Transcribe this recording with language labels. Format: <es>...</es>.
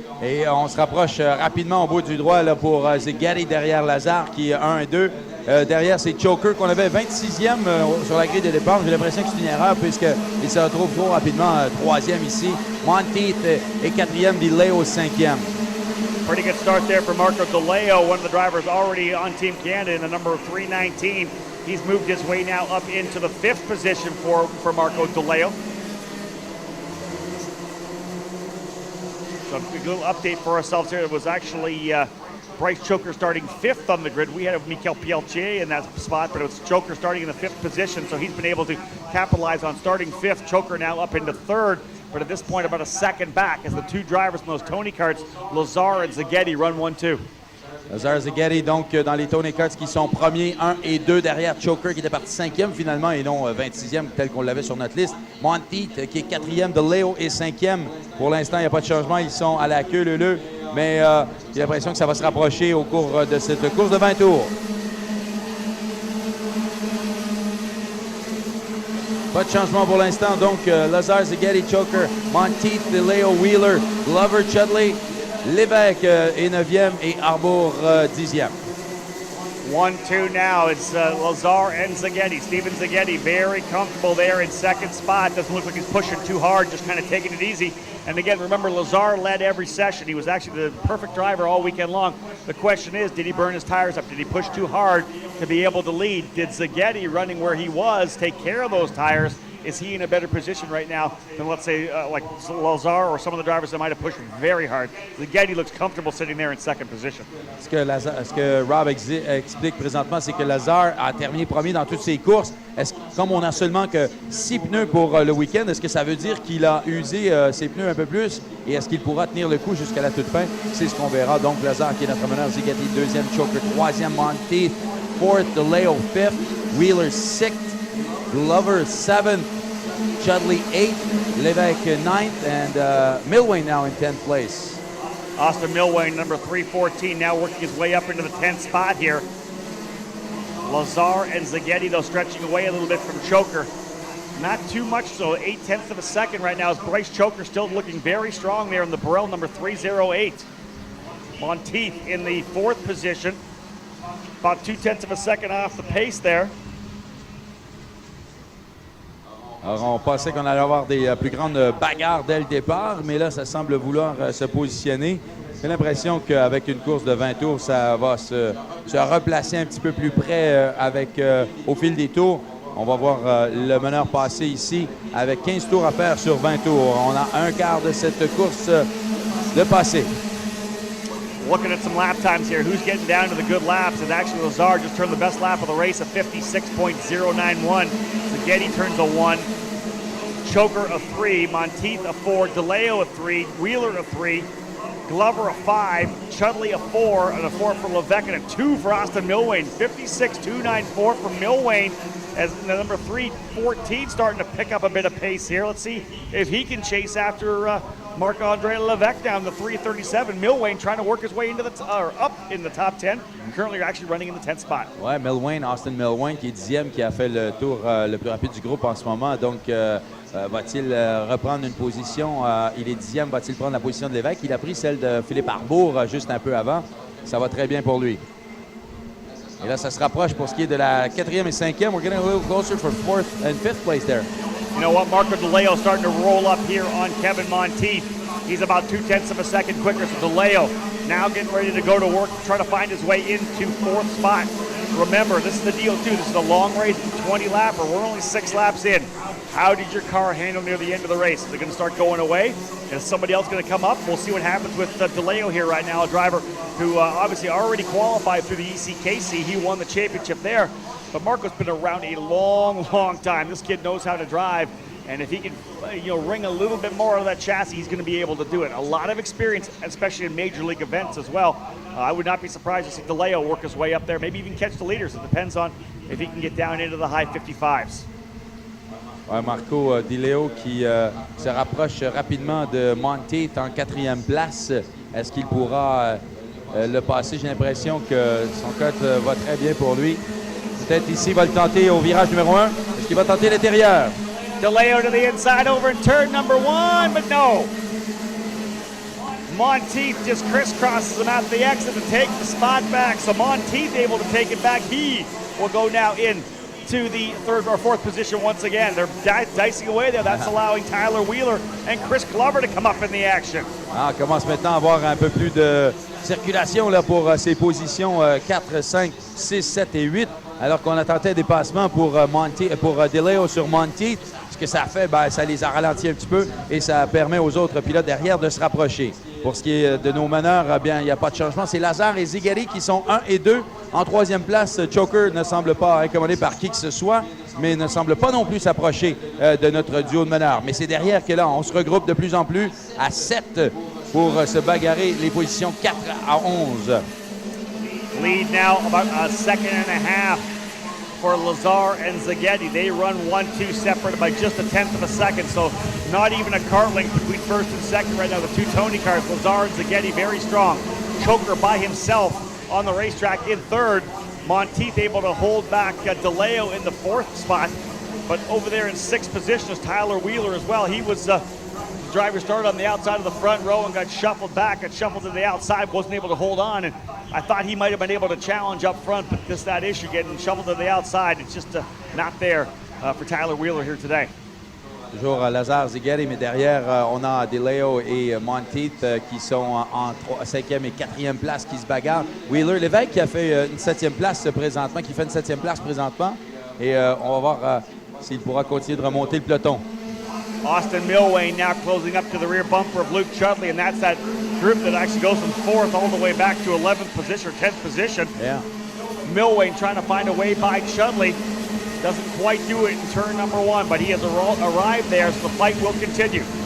<fr>Et on se rapproche rapidement au bout du droit là, pour Szigeti derrière Lazare qui est 1 et 2. Derrière, c'est Choker qu'on avait 26e sur la grille de départ. J'ai l'impression que c'est une erreur puisqu'il se retrouve trop rapidement 3e ici. Monteith est 4e, DeLeo 5e.</fr> <en>Pretty good start there for Marco DeLeo, one of the drivers already on Team Canada in the number 319. He's moved his way now up into the 5th position for Marco DeLeo. So a little update for ourselves here. It was actually Bryce Choker starting 5th on the grid. We had Mikel Pieltier in that spot, but it was Choker starting in the 5th position, so he's been able to capitalize on starting 5th. Choker now up into 3rd, but at this point about a second back as the two drivers from those Tony karts, Lazare and Szigeti, run 1-2.</en> <fr>Lazare Szigeti, donc dans les Tony Karts qui sont premiers, 1 et 2 derrière Choker qui était parti 5e finalement et non 26e tel qu'on l'avait sur notre liste. Monteith qui est 4e, DeLeo est 5e. Pour l'instant, il n'y a pas de changement, ils sont à la queue leu. Mais j'ai l'impression que ça va se rapprocher au cours de cette course de 20 tours. Pas de changement pour l'instant, donc Lazare, Szigeti, Choker, Monteith, DeLeo, Wheeler, Glover, Chudley, Lévesque est 9e et Harbour 10e.</fr> <en>1-2 now. It's Lazare and Szigeti. Steven Szigeti very comfortable there in 2nd spot. Doesn't look like he's pushing too hard, just kind of taking it easy. And again, remember, Lazare led every session. He was actually the perfect driver all weekend long. The question is, did he burn his tires up? Did he push too hard to be able to lead? Did Szigeti, running where he was, take care of those tires? Is he in a better position right now than, let's say, like Lazare or some of the drivers that might have pushed very hard? Szigeti looks comfortable sitting there in 2nd position.</en> <fr>Ce que Rob explique présentement, c'est que Lazare a terminé premier dans toutes ses courses. Comme on a seulement que 6 pneus pour le week-end, est-ce que ça veut dire qu'il a usé ses pneus un peu plus? Et est-ce qu'il pourra tenir le coup jusqu'à la toute fin? C'est ce qu'on verra. Donc, Lazare qui est notre meneur, Szigeti 2e, Choker 3e, Monteith 4th, DeLeo 5th, Wheeler 6th, Glover 7th, Chudley 8th, Lévesque 9th,</fr> <en>and Milwain now in 10th place. Austin Milwain, number 314, now working his way up into the 10th spot here. Lazare and Szigeti, though, stretching away a little bit from Choker. Not too much, so 0.8 of a second right now as Bryce Choker still looking very strong there in the Burrell number 308. Monteith in the 4th position, about 0.2 of a second off the pace there.</en> <fr>Alors, on pensait qu'on allait avoir des plus grandes bagarres dès le départ, mais là, ça semble vouloir se positionner. J'ai l'impression qu'avec une course de 20 tours, ça va se replacer un petit peu plus près au fil des tours. On va voir le meneur passer ici avec 15 tours à faire sur 20 tours. On a un quart de cette course de passé.</fr> <en>Looking at some lap times here, who's getting down to the good laps? And actually, Lazare just turned the best lap of the race, a 56.091. Szigeti turns a 1. Choker a 3. Monteith a 4. DeLeo a 3. Wheeler a 3. Glover a 5. Chudley a 4. And a 4 for Lévesque and a 2 for Austin Milwain. 56.294 for Milwain as the number 314 starting to pick up a bit of pace here. Let's see if he can chase after Marc-Andre Lévesque down to 337. Milwain trying to work his way into up in the top 10. Currently actually running in the 10th spot.</en> <fr>Ouais, Austin Milwain qui est 10e, qui a fait le tour le plus rapide du groupe en ce moment. Donc, va-t-il reprendre une position? Il est 10e, va-t-il prendre la position de Lévesque? Il a pris celle de Philippe Harbour juste un peu avant. Ça va très bien pour lui. Et là, ça se rapproche pour ce qui est de la 4e et 5e.</fr> <en>We're getting a little closer for 4th and 5th place there. You know what? Marco DeLeo starting to roll up here on Kevin Monteith. He's about 0.2 of a second quicker. So DeLeo now getting ready to go to work, trying to find his way into 4th spot. Remember, this is the deal too. This is a long race, 20 lapper. We're only 6 laps in. How did your car handle near the end of the race? Is it going to start going away? Is somebody else going to come up? We'll see what happens with DeLeo here right now, a driver who obviously already qualified through the ECKC. He won the championship there. But Marco's been around a long, long time. This kid knows how to drive. And if he can, wring a little bit more of that chassis, he's going to be able to do it. A lot of experience, especially in major league events as well. I would not be surprised to see DeLeo work his way up there, maybe even catch the leaders. It depends on if he can get down into the high 55s.</en> <fr>Ouais, Marco DeLeo qui se rapproche rapidement de Monteith en 4e place. Est-ce qu'il pourra le passé. J'ai l'impression que son cut va très bien pour lui. Peut-être ici, il va le tenter au virage numéro 1. Est-ce qu'il va tenter l'intérieur?</fr> <en>DeLeo to the inside over in turn number 1, but no. Monteith just crisscrosses him at the exit to take the spot back. So Monteith able to take it back. He will go now in to the third or fourth position once again. They're dicing away there. That's allowing Tyler Wheeler and Chris Glover to come up in the action.</en> <fr>Ah, on commence maintenant à avoir un peu plus de circulation là, pour ces positions 4, 5, 6, 7 et 8, alors qu'on a tenté un dépassement pour DeLeo sur Monteith. Ce que ça a fait, ben, ça les a ralentis un petit peu et ça permet aux autres pilotes derrière de se rapprocher. Pour ce qui est de nos meneurs, eh bien, il n'y a pas de changement. C'est Lazare et Zigari qui sont 1 et 2. En troisième place, Choker ne semble pas incommodé par qui que ce soit, mais ne semble pas non plus s'approcher de notre duo de meneurs. Mais c'est derrière que là, on se regroupe de plus en plus à 7 pour se bagarrer les positions 4 à 11.</fr> <en>Lead now about a second and a half for Lazar and Zaghetti. They run 1-2 separate by just a tenth of a second, so not even a car length between first and second right now. The two Tony cars, Lazar and Zaghetti, very strong. Choker by himself on the racetrack in third. Monteith able to hold back DeLeo in the fourth spot, but over there in sixth position is Tyler Wheeler as well. He was the driver started on the outside of the front row and got shuffled back, got shuffled to the outside, wasn't able to hold on, and I thought he might have been able to challenge up front, but just that issue, getting shuffled to the outside, it's just not there for Tyler Wheeler here today.</en> <fr>Toujours Lazare, Zigari, mais derrière, on a DeLeo et Monteith qui sont en 5e et 4e place qui se bagarrent. Wheeler, l'évêque qui a fait une 7e place présentement, qui fait une 7e place présentement, et on va voir s'il pourra continuer de remonter le peloton.</fr> <en>Austin Milwayne now closing up to the rear bumper of Luke Chudley, and that's that group that actually goes from 4th all the way back to 11th position or 10th position. Yeah. Milwayne trying to find a way by Chudley. Doesn't quite do it in turn number 1, but he has arrived there, so the fight will continue.</en>